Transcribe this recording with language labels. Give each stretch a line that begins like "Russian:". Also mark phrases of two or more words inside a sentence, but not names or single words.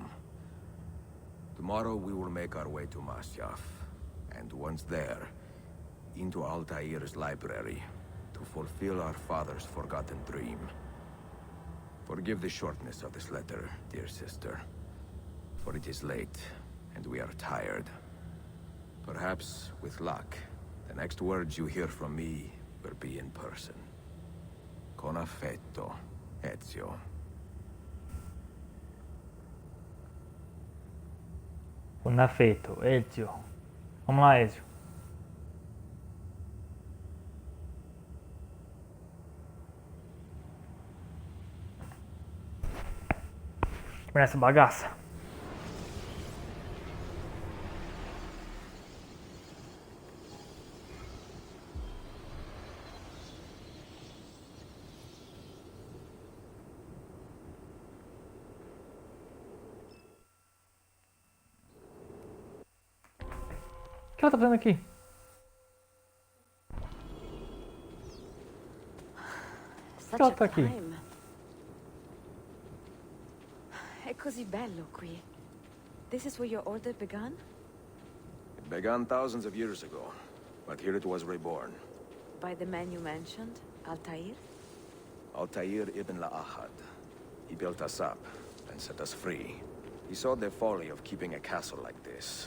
English: Tomorrow we will make our way to Masyaf, and once there, into Altair's library, to fulfill our father's forgotten dream. Forgive the shortness of this letter, dear sister, for it is late, and we are tired. Perhaps, with luck, the next words you hear from me will be in person.
Italian: Con affetto, Ezio. Con affetto, Ezio.
Portuguese: Vamos lá, Ezio. Começa a bagaça. O que ela tá fazendo aqui? Por que ela tá aqui?
Italian: È così bello qui.
English: This is where your order began? It began thousands of years ago, but here it was reborn. By the man you mentioned, Altair? Altair ibn Ahad. He built us up and set us free. He saw the folly of keeping a castle like this.